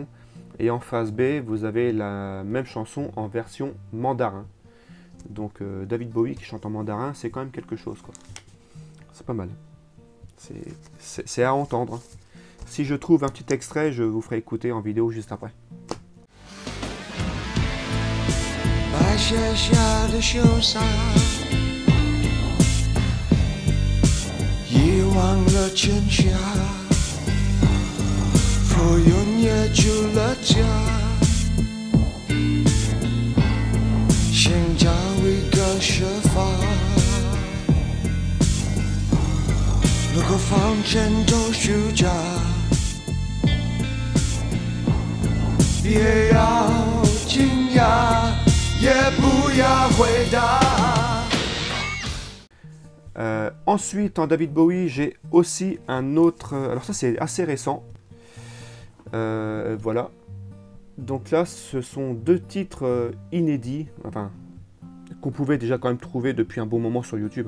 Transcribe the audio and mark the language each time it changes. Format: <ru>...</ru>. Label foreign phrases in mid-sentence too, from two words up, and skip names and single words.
<fr>Et en face B, vous avez la même chanson en version mandarin. Donc David Bowie qui chante en mandarin, c'est quand même quelque chose, quoi. C'est pas mal. C'est à entendre. Si je trouve un petit extrait, je vous ferai écouter en vidéo juste après.</fr> <zh>白雪下的秀上，遗忘了天下，浮云也住了家，寻找一个设法。如果房间都虚假，别要惊讶，也不要回答。</zh> <fr>Ensuite, en David Bowie, j'ai aussi un autre... alors ça, c'est assez récent. Voilà. Donc là, ce sont 2 titres inédits, enfin, qu'on pouvait déjà quand même trouver depuis un bon moment sur YouTube.</fr>